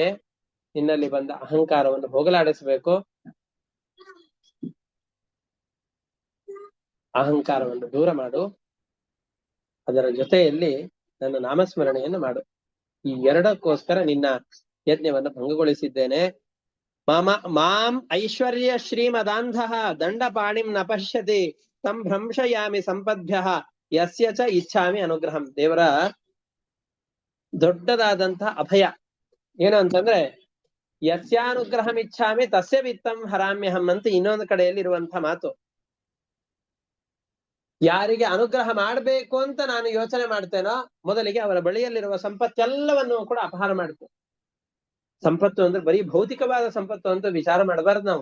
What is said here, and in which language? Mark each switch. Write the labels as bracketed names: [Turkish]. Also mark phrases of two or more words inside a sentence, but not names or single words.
[Kannada] ನಿನ್ನಲ್ಲಿ ಬಂದ ಅಹಂಕಾರವನ್ನು ಹೋಗಲಾಡಿಸಬೇಕು. ಅಹಂಕಾರವನ್ನು ದೂರ ಮಾಡು, ಅದರ ಜೊತೆಯಲ್ಲಿ ನನ್ನ ನಾಮಸ್ಮರಣೆಯನ್ನು ಮಾಡು. ಈ ಎರಡಕ್ಕೋಸ್ಕರ ನಿನ್ನ ಯಜ್ಞವನ್ನು ಭಂಗಗೊಳಿಸಿದ್ದೇನೆ. [Sanskrit] ಮಾಂ ಐಶ್ವರ್ಯ ಶ್ರೀಮದಾಂಧ ದಂಡಪಾಣಿಂ ನ ಪಶ್ಯತಿ ತಂ ಭ್ರಂಶಯಾಮಿ ಸಂಪದ್ಭ್ಯ ಯಸ್ಯ ಚ ಇಚ್ಛಾಮಿ ಅನುಗ್ರಹಂ. [Kannada] ದೇವರ ದೊಡ್ಡದಾದಂತಹ ಅಭಯ ಏನು ಅಂತಂದ್ರೆ, [Sanskrit] ಯಸ್ಯಾನುಗ್ರಹಂ ಇಚ್ಛಾಮಿ ತಸ್ಯ ವಿತ್ತಂ ಹರಾಮ್ಯಹಂ [Kannada] ಅಂತ ಇನ್ನೊಂದು ಕಡೆಯಲ್ಲಿ ಇರುವಂತಹ ಮಾತು. ಯಾರಿಗೆ ಅನುಗ್ರಹ ಮಾಡಬೇಕು ಅಂತ ನಾನು ಯೋಚನೆ ಮಾಡ್ತೇನೋ, ಮೊದಲಿಗೆ ಅವರ ಬಳಿಯಲ್ಲಿರುವ ಸಂಪತ್ತೆಲ್ಲವನ್ನು ಕೂಡ ಅಪಹಾರ ಮಾಡ್ತೇನೆ. ಸಂಪತ್ತು ಅಂದ್ರೆ ಬರೀ ಭೌತಿಕವಾದ ಸಂಪತ್ತು ಅಂತ ವಿಚಾರ ಮಾಡಬಾರ್ದು ನಾವು.